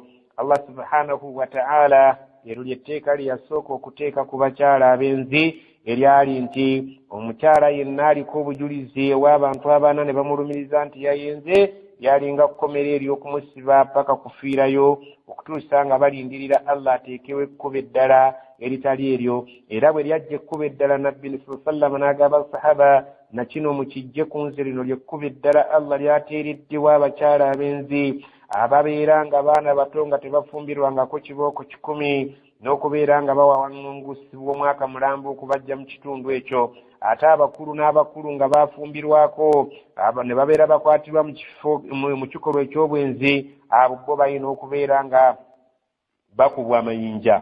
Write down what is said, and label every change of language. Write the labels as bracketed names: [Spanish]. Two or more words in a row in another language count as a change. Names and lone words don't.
[Arabic] الله سبحانه وتعالى [Ganda] ero lyetteeka lyasooka okuteeka ku bakyala abenzi eryali nti omukyala yenna aliko obujulizi ew'abantu abaana ne bamulumiriza nti yayenze, yalinga kukomera ery'okumusiba paka kufiirayo okutuusa nga balindirira Allah ateekewo ekkubo eddala eritali eryo. Era bwe lyajja ekkubo eddala nabbi [Arabic] صلى الله عليه وسلم [Ganda] n'agamba sahaba na kino mukijje ku nze, lino lyekkubo eddala Allah lyateereddewo abakyala abenzi ababeera nga baana bato nga tebafumbirwangako kibooko 10 n'okubeera nga bawawaŋŋungusibwa omwaka mulamba okubajja mu kitundu ekyo, ate abakulu n'abakulu nga bafumbirwako ne babeera bakwatirwa mu kikolwa eky'obwenzi, abo bo balina okubeera nga bakubwa amayinja.